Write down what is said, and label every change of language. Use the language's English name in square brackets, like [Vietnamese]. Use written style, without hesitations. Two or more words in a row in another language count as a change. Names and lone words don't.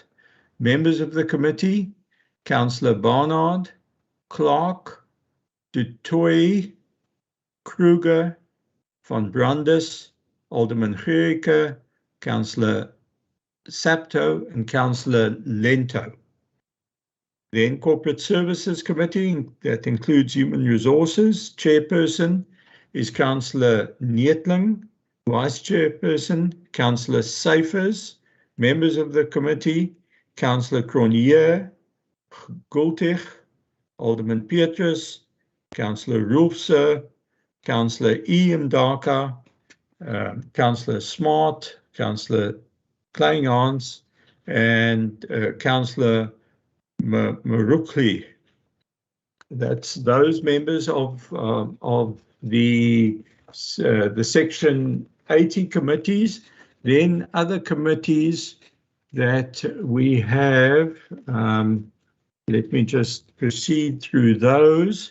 [English] Members of the committee, Councillor Barnard, Clark, Du Toit, Kruger, Van Brandes, Alderman Gericke, Councillor Sapto, and Councillor Lento. Then Corporate Services Committee, that includes Human Resources. Chairperson is Councillor Neetling, Vice Chairperson, Councillor Seifers. Members of the committee, Councillor Cronje, Gultig, Alderman Petrus, Councillor Roelofse, Councillor E. Mdaka, Councillor Smart, Councillor Kleinhans, and Councillor Marukli. That's those members of the Section 80 committees. Then other committees that we have, let me just proceed through those.